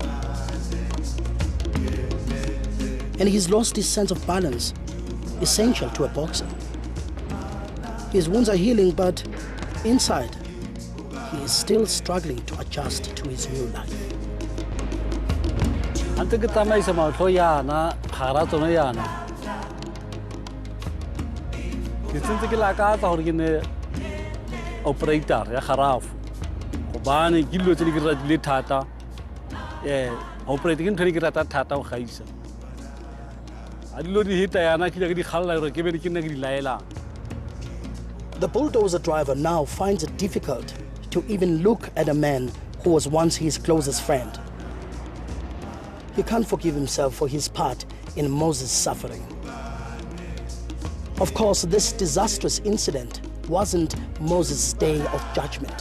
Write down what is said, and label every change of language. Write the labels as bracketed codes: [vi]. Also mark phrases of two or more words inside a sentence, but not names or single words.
[en] And he's lost his sense of balance, essential to a boxer. His wounds are healing, but inside, he is still struggling to adjust to his new life. [tn] Ante ke tsamaisa maotlho yana gara tsone yana ke tsentse ke lakatsa gore ke ne operator ya garafu gobane ke dilo tse di ke ratile thata operator ke ntho e ke rata thata go gaisa a dilo di hita yana ke ke di kgalela gore ke be ke nna ke di laelang. [en] The bulldozer driver now finds it difficult to even look at a man who was once his closest friend. He can't forgive himself for his part in Moses' suffering. Of course, this disastrous incident wasn't Moses' day of judgment.